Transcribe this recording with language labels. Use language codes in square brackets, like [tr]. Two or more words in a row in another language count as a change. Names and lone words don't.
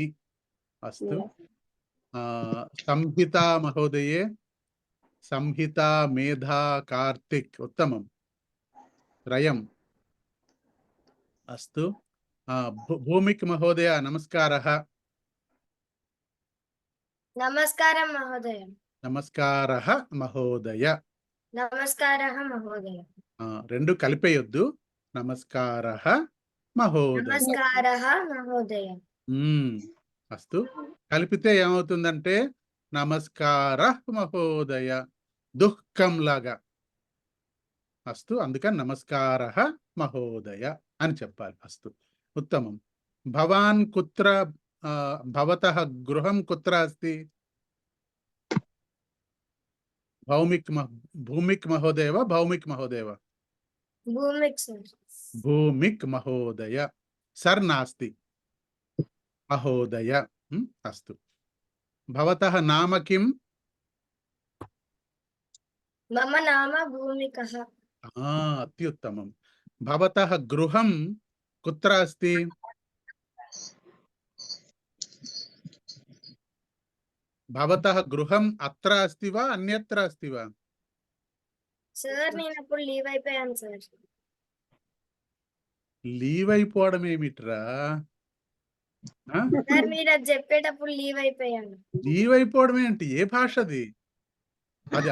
[sa] अस्तु, संहिता महोदये, संहिता मेधा कार्तिक उत्तमं त्रयम्। अस्तु, भूमिक महोदय नमस्कारः। नमस्कारं महोदय। नमस्कारः महोदय। नमस्कारः महोदय। [te] రెండు కలిపేయొద్దు. [sa] నమస్కారः మహోదయ. నమస్కారः మహోదయ. [te] అస్తు, కలిపితే ఏమవుతుందంటే [sa] నమస్కారः మహోదయ, [te] దుఃఖం లాగా. అస్తు, అందుకని [sa] నమస్కారः మహోదయ [te] అని చెప్పాలి. [sa] అస్తు, ఉత్తమం. భవాన్ కుత్ర భవతः గృహం కుత్ర అస్తి? భూమిక్ మహోదయ వా భౌమిక్ మహోదయ వా? భూమిక్ సర్. భూమిక్ మహోదయ. సర్ నాస్తి, మహోదయ. అస్తు, భవతः నామ కిం? మమ నామ భూమికः. అత్యుత్తమం. భవతः గృహం కుత్ర అస్తి? భవతः గృహం అత్ర అస్తి వా అన్యత్ర అస్తి వా? [te] సార్ నేను అప్పుడు లీవ్ అయిపోయాను సార్. లీవ్ అయిపోవడం ఏమిట్రా? సార్ మీరు అది చెప్పేటప్పుడు లీవ్ అయిపోయాను. లీవ్ అయిపోవడం ఏంటి? ఏ భాషది అది?